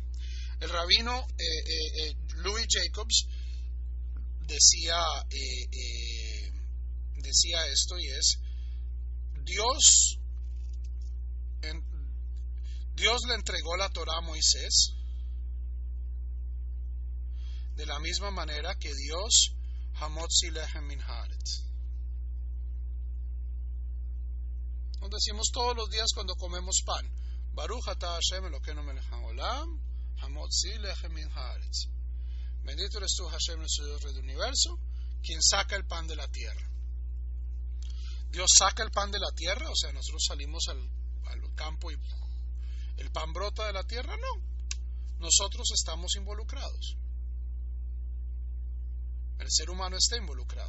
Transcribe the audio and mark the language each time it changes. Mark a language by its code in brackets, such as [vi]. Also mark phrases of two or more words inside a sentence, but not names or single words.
[es] El rabino Louis Jacobs decía esto, y es: Dios le entregó la Torá a Moisés de la misma manera que Dios [he] המוציא לחם מן הארץ. [es] Nos decimos todos los días cuando comemos pan: [he] ברוך אתה השם אלוקינו מלך העולם, המוציא לחם מן הארץ. [es] Bendito eres tú, Hashem, nuestro Dios, Rey del universo, quien saca el pan de la tierra. Dios saca el pan de la tierra, o sea, nosotros salimos al campo y el pan brota de la tierra. No, nosotros estamos involucrados. El ser humano está involucrado.